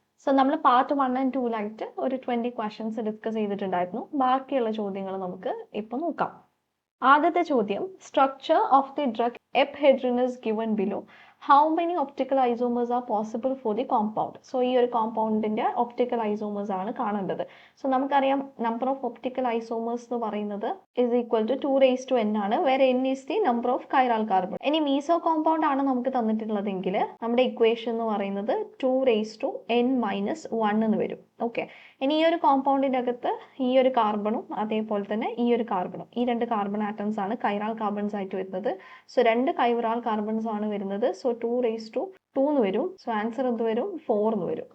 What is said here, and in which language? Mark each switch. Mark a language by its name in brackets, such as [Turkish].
[Malayalam] So നമ്മൾ part 1 and 2 ഒരു 20 questions discuss ചെയ്തിട്ടുണ്ടായിരുന്നു. ബാക്കിയുള്ള ചോദ്യങ്ങൾ നമുക്ക് ഇപ്പോൾ നോക്കാം. ആദ്യത്തെ ചോദ്യം, [English] Structure of the drug ephedrine is given below. How many optical isomers are possible for the compound? [Malayalam] So ഈ ഒരു കോമ്പൗണ്ടിന്റെ ഒപ്റ്റിക്കൽ ഐസോമേഴ്സ് ആണ് കാണേണ്ടത്. സോ നമുക്കറിയാം [English] number of optical isomers [Malayalam] എന്ന് പറയുന്നത് [English] is equal to 2 raised to n ആണ്, where n is the number of chiral carbon. [Malayalam] ഇനി meso compound ആണ് നമുക്ക് തന്നിട്ടുള്ളതെങ്കിൽ നമ്മുടെ ഇക്വേഷൻ എന്ന് പറയുന്നത് 2 raised to n - 1 എന്ന് വരും. ഓക്കെ, ഇനി ഈ ഒരു കോമ്പൗണ്ടിന്റെ അകത്ത് ഈ ഒരു കാർബണും അതേപോലെ തന്നെ ഈ ഒരു കാർബണും, ഈ രണ്ട് കാർബൺ ആറ്റംസ് ആണ് കൈറാൾ കാർബൺസ് ആയിട്ട് വരുന്നത്. സോ രണ്ട് കൈറാൾ കാർബൺസ് ആണ് വരുന്നത്. സോ 2 raised to 2 എന്ന് വരും. സോ ആൻസർ എന്ത് വരും? 4 എന്ന് വരും.